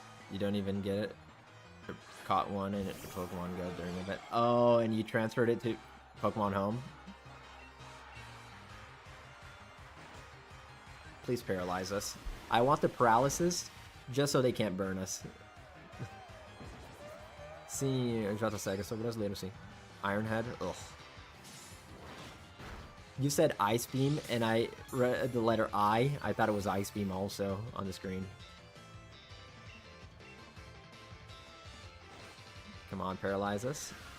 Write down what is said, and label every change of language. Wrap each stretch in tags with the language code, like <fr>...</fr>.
<en>You don't even get it? Caught one and it Pokemon Go during a bit. Oh, and you transferred it to Pokemon Home? Please paralyze us. I want the paralysis just so they can't burn us.</en> <pt>Sim, eu já tô cego, eu sou brasileiro, sim.</pt> <en>Ironhead? Ugh. You said Ice Beam, and I read the letter I. I thought it was Ice Beam also on the screen. Come on, paralyze us.</en>